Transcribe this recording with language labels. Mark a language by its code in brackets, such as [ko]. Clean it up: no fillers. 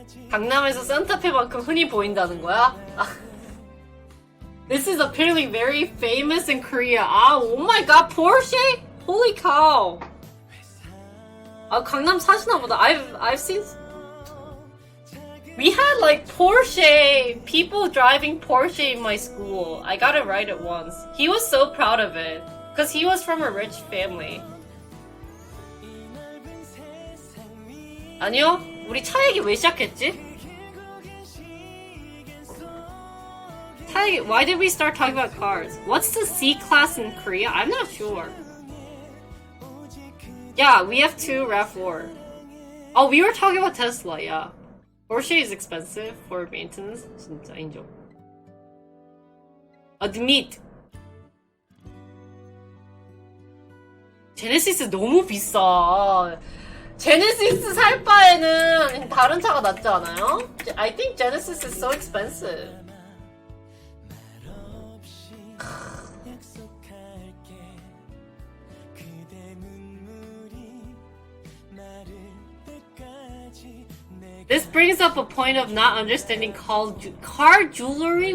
[ko] 강남에서 산타페만큼 흔히 보인다는 거야? [en] This is apparently very famous in Korea. 아, oh my god, Porsche? Holy cow. 아, [ko] 강남 사시나 보다. [en] I've seen. We had like Porsche, people driving Porsche in my school. I got to ride it once. He was so proud of it. Because he was from a rich family. [ko] 아니요, 우리 차 얘기 왜 시작했지? 차 얘기, [en] why did we start talking about cars? What's the C-Class in Korea? I'm not sure. Yeah, we have two RAV4. Oh, we were talking about Tesla, yeah. Porsche is expensive for maintenance. [ko] 진짜 인정. [en] Admit. [ko] 제네시스 너무 비싸. 제네시스 살 바에는 다른 차가 낫지 않아요? [en] I think Genesis is so expensive. This brings up a point of not understanding car jewelry?